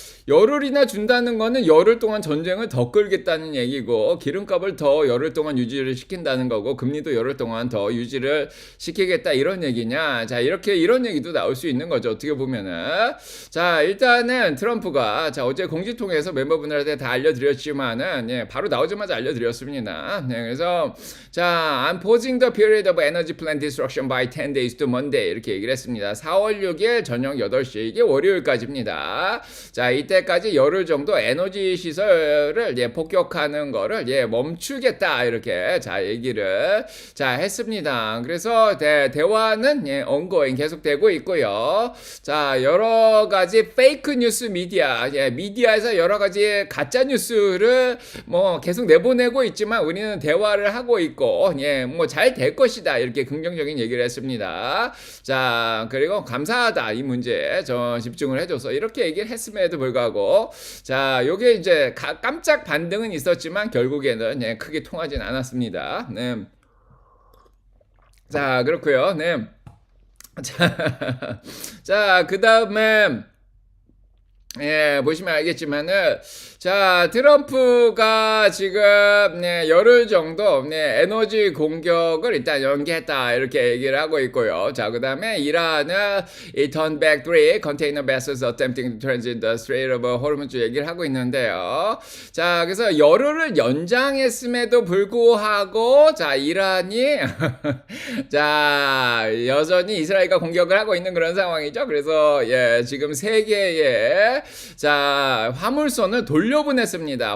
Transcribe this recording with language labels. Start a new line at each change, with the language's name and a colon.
Korean: 열흘이나 준다는 거는 열흘 동안 전쟁을 더 끌겠다는 얘기고, 기름값을 더 열흘 동안 유지를 시킨다는 거고, 금리도 열흘 동안 더 유지를 시키겠다 이런 얘기냐. 자, 이런 얘기도 나올 수 있는 거죠. 어떻게 보면은. 자, 일단은 트럼프가, 자, 어제 공지통에서 멤버분들한테 다 알려드렸지만은, 예, 바로 나오자마자 알려드렸습니다. 네, 그래서, 자,
English: I'm pausing the period of energy plant destruction by 10 days to Monday.
Korean: 이렇게 얘기를 했습니다. 4월 6일 저녁 8시, 이게 월요일까지입니다. 자, 이때까지 열흘 정도 에너지 시설을 폭격하는 거를 멈추겠다 이렇게 자 얘기를 자 했습니다. 그래서 대화는 ongoing 계속되고 있고요. 자, 여러 가지 페이크 뉴스 미디어에서 여러 가지 가짜 뉴스를 뭐 계속 내보내고 있지만 우리는 대화를 하고 있고 뭐 잘 될 것이다 이렇게 긍정적인 얘기를 했습니다. 자, 그리고 감사하다 이 문제에 저 집중을 해줘서 이렇게 얘기를 했음에도 불구하고 자, 요게 이제 깜짝 반등은 있었지만 결국에는 크게 통하진 않았습니다. 네. 자, 그렇고요. 네. 자, 그 다음에 보시면 알겠지만은, 자, 트럼프가 지금, 열흘 정도, 에너지 공격을 일단 연기했다, 이렇게 얘기를 하고 있고요. 자, 그 다음에 이란은, 이
English: turn back three container vessels attempting to transit the Strait of Hormuz
Korean: 얘기를 하고 있는데요. 자, 그래서 열흘을 연장했음에도 불구하고, 자, 이란이, 자, 여전히 이스라엘과 공격을 하고 있는 그런 상황이죠. 그래서, 지금 세계에, 자, 화물선을 돌려보냈습니다.